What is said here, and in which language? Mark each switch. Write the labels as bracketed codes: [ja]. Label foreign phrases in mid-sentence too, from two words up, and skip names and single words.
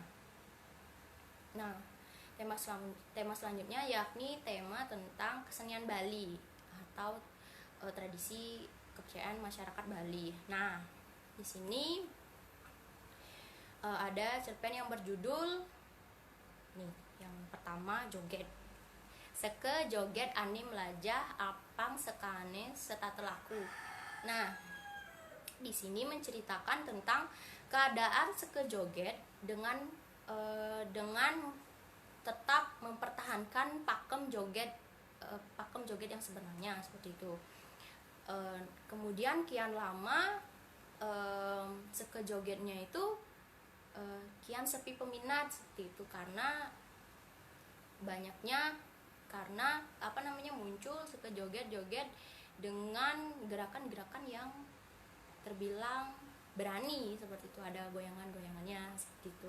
[id] Nah, tema selanjutnya yakni tema tentang kesenian Bali atau tradisi kepercayaan masyarakat Bali. Nah, di sini ada cerpen yang berjudul nih, yang pertama Joget. Seke joget ani melajah apang sekane setatelaku. Nah, di sini menceritakan tentang keadaan Seke Joget dengan tetap mempertahankan pakem joget yang sebenarnya, seperti itu. Kemudian kian lama Seke Jogetnya itu kian sepi peminat, seperti itu, karena banyaknya karena muncul suka joget-joget dengan gerakan-gerakan yang terbilang berani seperti itu, ada goyangan-goyangannya seperti itu.